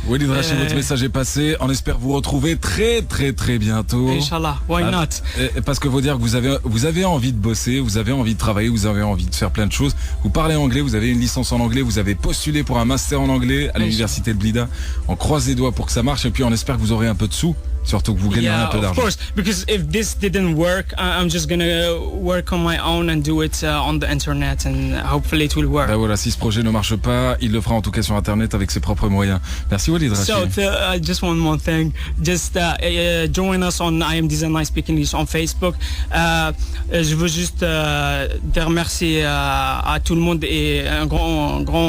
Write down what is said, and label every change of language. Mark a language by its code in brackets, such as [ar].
[fr] Walid Rachid, votre message est passé. On espère vous retrouver très bientôt. [en] Inch'Allah, why not? [fr] Parce que faut dire que vous avez envie de bosser, vous avez envie de travailler, vous avez envie de faire plein de choses. Vous parlez anglais, vous avez une licence en anglais, vous avez postulé pour un master en anglais à l'université de Blida. On croise les doigts pour que ça marche et puis on espère que vous aurez un peu de sous. Surtout que vous gagnerez un peu d'argent. [en] Of course, because if this didn't work, I'm just gonna work on my own and do it on the internet, and hopefully it will work. [fr] Ben voilà, si ce projet ne marche pas, il le fera en tout cas sur internet avec ses propres moyens. Merci Walid Rachid. [en] So just one more thing, just join us on I Am Design I Speak English on Facebook. [fr] Je veux juste te remercier à tout le monde et un grand